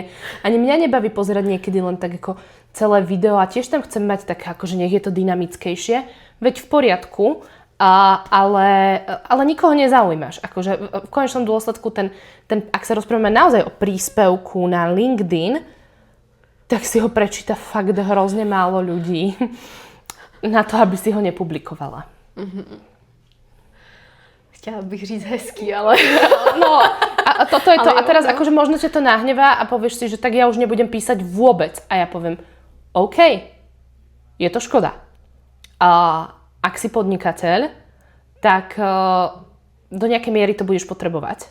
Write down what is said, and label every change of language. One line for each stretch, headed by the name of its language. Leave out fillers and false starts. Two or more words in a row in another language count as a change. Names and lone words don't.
Slovak: Ani mňa nebaví pozerať niekedy len tak ako celé video a tiež tam chcem mať tak akože nech je to dynamickejšie. Veď v poriadku, ale nikoho nezaujímaš. Akože v konečnom dôsledku ak sa rozprávame naozaj o príspevku na LinkedIn, tak si ho prečíta fakt hrozne málo ľudí na to, aby si ho nepublikovala.
Czech: Chtěla bych říct hezký, ale... No,
Slovak: a toto je to. Ale a teraz jo, akože možno ťa to nahnevá a povieš si, že tak ja už nebudem písať vôbec. A ja poviem, OK, je to škoda. Ak si podnikateľ, tak do nejakej miery to budeš potrebovať.